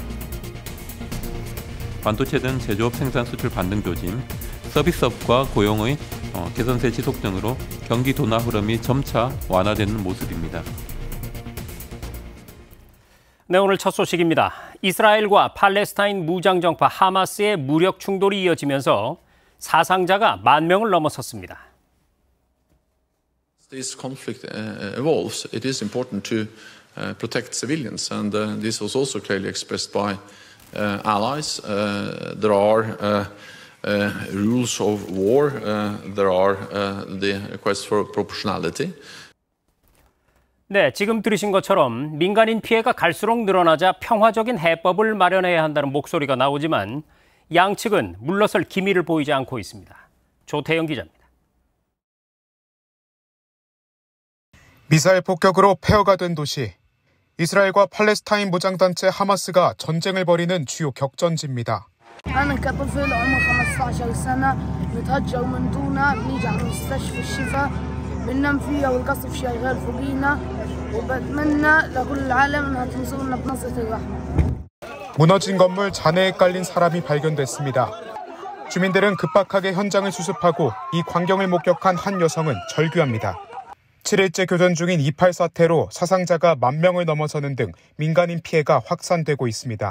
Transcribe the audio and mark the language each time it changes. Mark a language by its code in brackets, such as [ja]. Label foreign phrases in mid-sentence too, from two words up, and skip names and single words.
[ko] 반도체 등 제조업 생산 수출 반등 조짐, 서비스업과 고용의 개선세 지속 등으로 경기 둔화 흐름이 점차 완화되는 모습입니다. 네, 오늘 첫 소식입니다. 이스라엘과 팔레스타인 무장정파 하마스의 무력 충돌이 이어지면서 사상자가 10,000명을 넘어섰습니다. [en] This conflict evolves. It is important to protect civilians, and this was also clearly expressed by allies. There are rules of war. There are the quest for proportionality. [ko] 네, 지금 들으신 것처럼 민간인 피해가 갈수록 늘어나자 평화적인 해법을 마련해야 한다는 목소리가 나오지만 양측은 물러설 기미를 보이지 않고 있습니다. 조태영 기자입니다. 미사일 폭격으로 폐허가 된 도시. 이스라엘과 팔레스타인 무장단체 하마스가 전쟁을 벌이는 주요 격전지입니다. [ar] أنا كطفل عمره 15 سنة نتهجر من دونه بنيجي على مستشفى الشفاء بننام فيها والقصف شغال فوقينا وبتمنى لكل العالم انها تنصرنا بنصرة الرحمة. [ko] 무너진 건물 잔해에 깔린 사람이 발견됐습니다. 주민들은 급박하게 현장을 수습하고 이 광경을 목격한 한 여성은 절규합니다. 7일째 교전 중인 이팔 사태로 사상자가 10,000명을 넘어서는 등 민간인 피해가 확산되고 있습니다.